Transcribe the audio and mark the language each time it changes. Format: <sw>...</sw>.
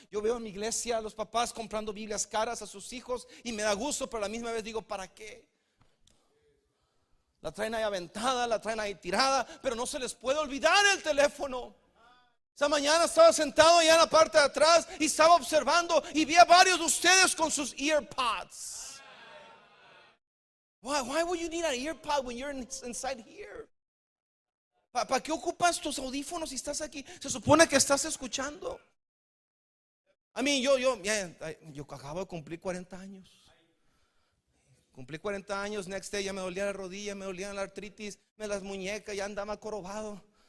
<es>Yo veo en mi iglesia a los papás comprando Biblias caras a sus hijos y me da gusto, pero a la misma vez digo: ¿para qué? La traen ahí aventada, la traen ahí tirada, pero no se les puede olvidar el teléfono. Esa mañana estaba sentado allá en la parte de atrás y estaba observando y vi a varios de ustedes con sus earpods.</es> <en>Why would you need an earpod when you're inside here?</en> <es>¿Para qué ocupas tus audífonos si estás aquí? Se supone que estás escuchando. A mí, yo acabo de cumplir 40 años. Cumplí 40 años,</es> <en>next day</en> <es>ya me dolía la rodilla, me dolía la artritis, las muñecas, ya andaba corobado.</es>